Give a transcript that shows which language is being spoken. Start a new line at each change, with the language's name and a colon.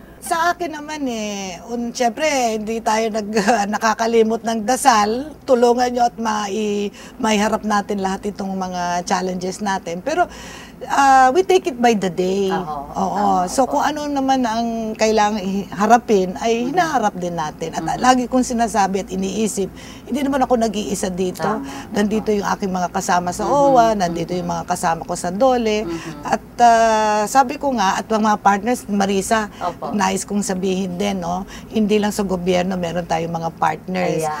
Filipino: Sa akin naman siyempre hindi tayo nakakalimot ng dasal, tulungan nyo at maiharap natin lahat itong mga challenges natin.
English: Pero we take it by the day.
Filipino: Oo. So kung ano naman ang kailangan harapin, ay hinaharap din natin. At lagi kong sinasabi at iniisip, hindi naman ako nag-iisa dito. Nandito yung aking mga kasama sa OWA, nandito yung mga kasama ko sa DOLE. At sabi ko nga, at mga partners, Marisa, nais kong sabihin din, no, hindi lang sa gobyerno, meron tayong mga partners.